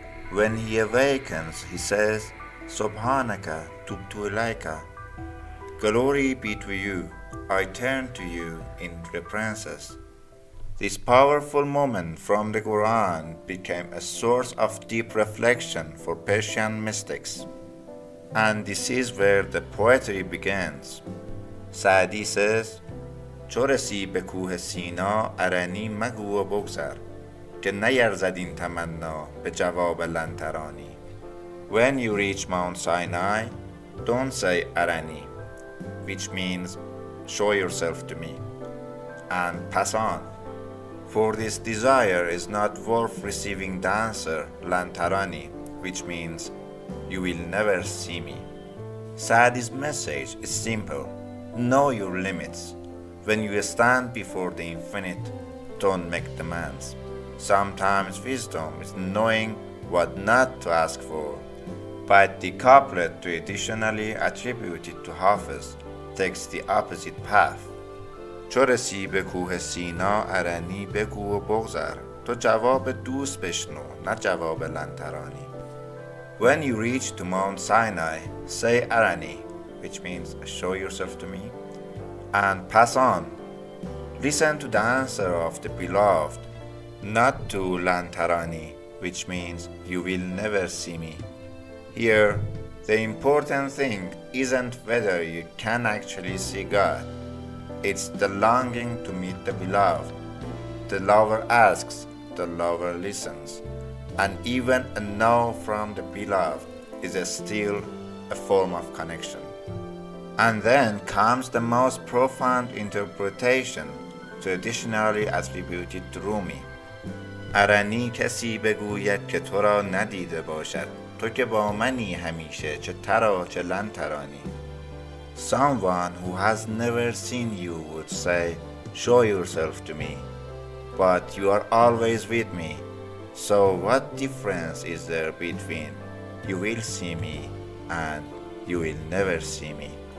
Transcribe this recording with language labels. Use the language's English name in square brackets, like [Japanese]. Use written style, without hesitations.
[English] When he awakens, he says, [Arabic] "Subhanaka tubtu ilayka," [English] glory be to you, I turn to you in repentance. This powerful moment from the Quran became a source of deep reflection for Persian mystics. And this is where the poetry begins. Saadi says, [Persian] "چو رسی به کوه سینا ارنی مگو و بگذر که نیرزد این تمنا به جواب لن ترانی." [English] When you reach Mount Sinai, don't say arani, which means show yourself to me, and pass on. For this desire is not worth receiving the answer lan tarani, which means you will never see me. Saadi's message is simple. Know your limits. When you stand before the infinite, don't make demands. Sometimes wisdom is knowing what not to ask for. But the couplet traditionally attributed to Hafez takes the opposite path. [Persian] چو رسی به کوه سینا ارنی بگو و بگذر تو جواب دوست بشنو نه جواب لن ترانی. [English] When you reach to Mount Sinai, say arani, which means show yourself to me, and pass on. Listen to the answer of the beloved, not to lan tarani, which means you will never see me. Here, the important thing isn't whether you can actually see God. It's the longing to meet the beloved. The lover asks, the lover listens. And even a no from the beloved is still a form of connection. And then comes the most profound interpretation traditionally attributed to Rumi. [Persian] ارنی کسی بگوید که تو را ندیده باشد تو که با منی همیشه چه ترا چه لن ترانی. [English] Someone who has never seen you would say, show yourself to me, but you are always with me. So what difference is there between you will see me and you will never see me?